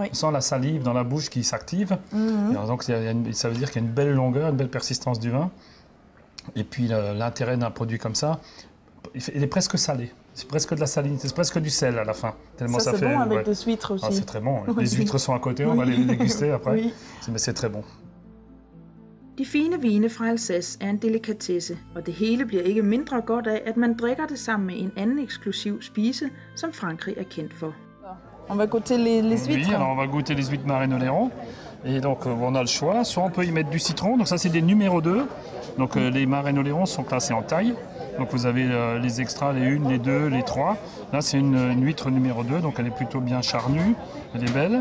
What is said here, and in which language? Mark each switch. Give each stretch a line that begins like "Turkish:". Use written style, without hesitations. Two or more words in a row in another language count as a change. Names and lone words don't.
French: On sent la salive dans la bouche qui s'active. Donc ça veut dire qu'il y a une belle longueur, une belle persistance du vin. Et puis l'intérêt d'un produit comme ça, il est presque salé. C'est presque de la salinité, c'est presque du sel à la fin. Tellement ça fait bon avec des huîtres aussi. Ah, c'est très bon. Les huîtres sont à côté, on va les déguster après. Oui. Mais c'est très bon.
Danish: De fine vine fra Alsace er en delikatesse, og det hele bliver ikke mindre godt af, at man drikker det sammen med en anden eksklusiv spise, som Frankrig er kendt for.
French: On va goûter les huîtres. Oui, alors on va goûter les huîtres Marennes-Oléron. Et donc on a le choix, soit on peut y mettre du citron, donc ça c'est des numéros 2. Donc les Marennes-Oléron sont classés en taille. Donc vous avez les extras, les 1, les 2, les 3. Là c'est une huître numéro 2, donc elle est plutôt bien charnue, elle est belle.